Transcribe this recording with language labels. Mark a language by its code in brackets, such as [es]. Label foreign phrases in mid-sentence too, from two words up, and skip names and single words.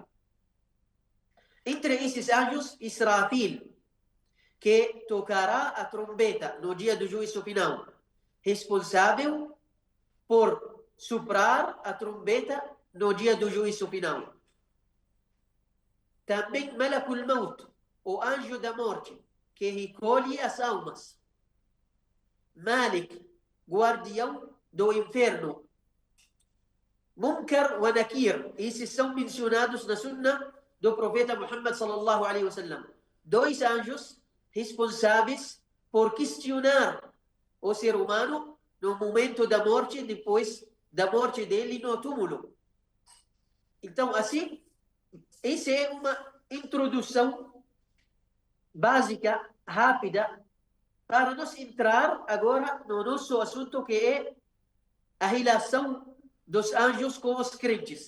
[pt] Entre esses anjos, Israfil, que tocará a trombeta no dia do juízo final, responsável por soprar a trombeta no dia do juízo final. Também Malakul Maut, o anjo da morte, que recolhe as almas. Malik, guardião do inferno. Munkar wa Nakir, esses são mencionados na Sunnah do profeta Muhammad [ar] صلى الله عليه وسلم. [pt] Dois anjos responsáveis por questionar o ser humano no momento da morte, depois da morte dele no túmulo. Então, assim, essa é uma introdução básica, rápida, para nós entrar agora no nosso assunto, que é a relação dos anjos com os crentes.